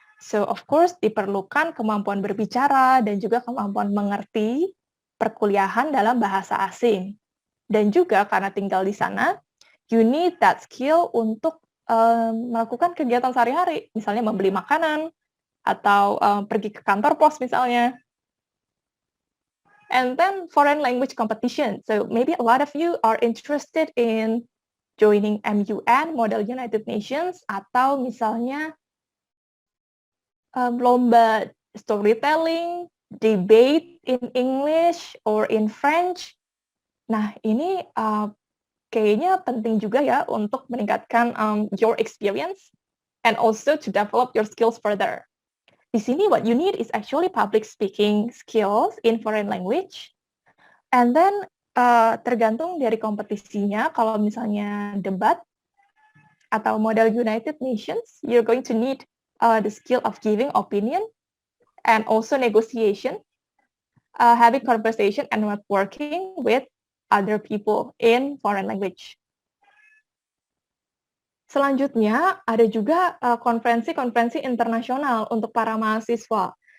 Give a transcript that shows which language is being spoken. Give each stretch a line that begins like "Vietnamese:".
English: So of course
Indonesian: diperlukan kemampuan berbicara dan juga kemampuan mengerti perkuliahan dalam bahasa asing. Dan juga karena tinggal di sana,
English: you need that skill
Indonesian: untuk melakukan kegiatan sehari-hari, misalnya membeli makanan atau pergi ke kantor pos misalnya.
English: And then foreign language competition. So maybe a lot of you are interested in joining MUN, Model United Nations,
Indonesian: atau misalnya lomba
English: storytelling, debate in English or in French.
Indonesian: Nah, ini kayaknya penting juga ya untuk meningkatkan
English: your experience and also to develop your skills further.
Indonesian: Di sini
English: what you need is actually public speaking skills in foreign language. And then
Indonesian: tergantung dari kompetisinya, kalau misalnya debat atau
English: Model United Nations, you're going to need the skill of giving opinion and also negotiation, having conversation and networking with other people in foreign language.
Indonesian: Selanjutnya, ada juga konferensi-konferensi internasional untuk para mahasiswa.